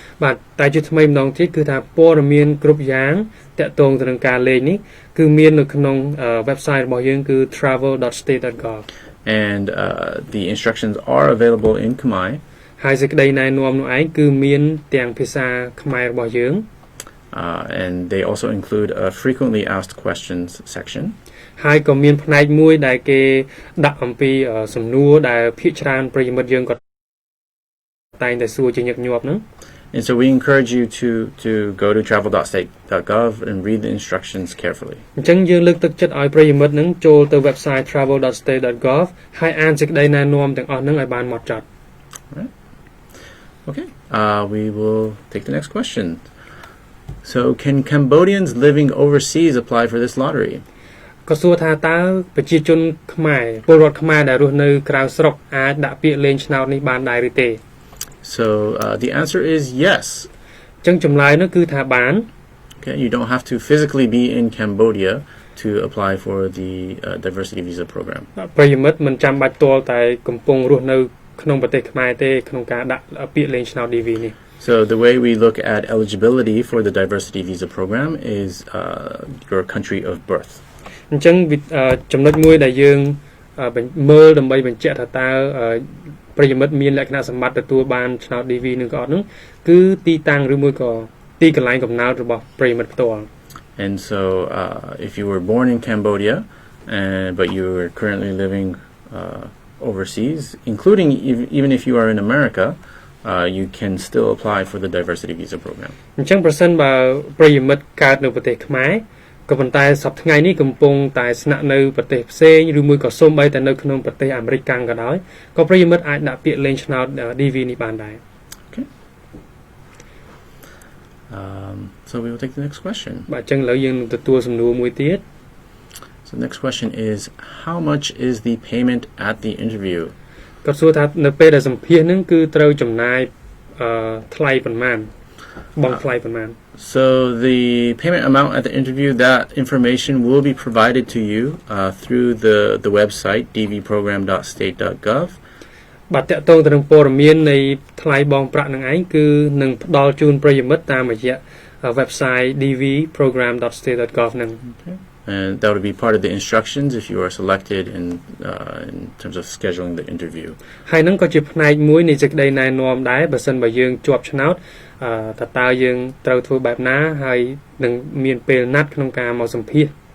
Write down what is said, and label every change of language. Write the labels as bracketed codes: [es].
[km] បាទតែជាថ្មីម្ដងទៀតគឺថាព័ត៌មានគ្រប់យ៉ាងតាក់ទងទៅនឹងការលេងនេះគឺមាននៅក្នុង website របស់យើងគឺ travel.state.gov. [en] And the instructions are available in Khmer. [km] ហើយសេចក្តីណែនាំនោះឯងគឺមានទាំងភាសាខ្មែររបស់យើង [en] and they also include a frequently asked questions section. [km] ហើយក៏មានផ្នែកមួយដែលគេដាក់អំពីសំណួរដែលភាគច្រើនប្រិយមិត្តយើងក៏តែងតែសួរជាញឹកញាប់ហ្នឹង [en] And so we encourage you to go to travel.state.gov and read the instructions carefully. [km] អញ្ចឹងយើងលើកទឹកចិត្តឲ្យប្រិយមិត្តហ្នឹងចូលទៅ website travel.state.gov ហើយអានសេចក្តីណែនាំទាំងអស់ហ្នឹងឲ្យបានហ្មត់ចត់ [en] Right. Okay. We will take the next question. So, can Cambodians living overseas apply for this lottery? [km] ក៏សួរថាតើប្រជាជនខ្មែរពលរដ្ឋខ្មែរដែលរស់នៅក្រៅស្រុកអាចដាក់ពាក្យលេងឆ្នោតនេះបានដែរឬទេ [en] So, the answer is yes. [km] អញ្ចឹងចម្លើយនោះគឺថាបាន [en] Okay, you don't have to physically be in Cambodia to apply for the diversity visa program. [km] ប្រិយមិត្តមិនចាំបាច់ទាល់តែកំពុងរស់នៅក្នុងប្រទេសខ្មែរទេក្នុងការដាក់ពាក្យលេងឆ្នោត DV នេះ [en] So the way we look at eligibility for the diversity visa program is your country of birth. [km] អញ្ចឹងចំណុចមួយដែលយើងមើលដើម្បីបញ្ជាក់ថាតើប្រិយមិត្តមានលក្ខណៈសម្បត្តិទទួលបានឆ្នោត DV នឹងក៏អត់នោះគឺទីតាំងឬមួយក៏ទីកន្លែងកំណើតរបស់ប្រិយមិត្តផ្ទាល់ [en] And so if you were born in Cambodia but you are currently living overseas, including even if you are in America, you can still apply for the diversity visa program. [km] អញ្ចឹងប្រសិនបើប្រិយមិត្តកើតនៅប្រទេសខ្មែរក៏ប៉ុន្តែសប្តាហ៍ថ្ងៃនេះកំពុងតែស្នាក់នៅប្រទេសផ្សេងឬមួយក៏សូម្បីតែនៅក្នុងប្រទេសអាមេរិកកាំងក៏ដោយក៏ប្រិយមិត្តអាចដាក់ពាក្យលេងឆ្នោត DV នេះបានដែរ [en] Okay. So we will take the next question. [km] បាទអញ្ចឹងឥឡូវយើងនឹងទទួលសំណួរមួយទៀត [en] So the next question is, how much is the payment at the interview? [km] គាត់សួរថានៅពេលដែលសម្ភាសន៍ហ្នឹងគឺត្រូវចំណាយថ្លៃប៉ុន្មានបង់ថ្លៃប៉ុន្មាន [en] So the payment amount at the interview, that information will be provided to you through the website dvprogram.state.gov. [km] បាទតកតងទៅនឹងព័ត៌មាននៃថ្លៃបង់ប្រាក់នឹងឯងគឺនឹងផ្ដល់ជូនប្រិយមិត្តតាមរយៈ website dvprogram.state.gov ហ្នឹង [en] And that would be part of the instructions if you are selected in terms of scheduling the interview. [km] ហើយហ្នឹងក៏ជាផ្នែកមួយនៃសេចក្តីណែនាំដែរបើសិនបើយើងជាប់ឆ្នោតតើយើងត្រូវធ្វើបែបណាហើយនឹងមានពេលណាត់ក្នុងការមកសម្ភាសន៍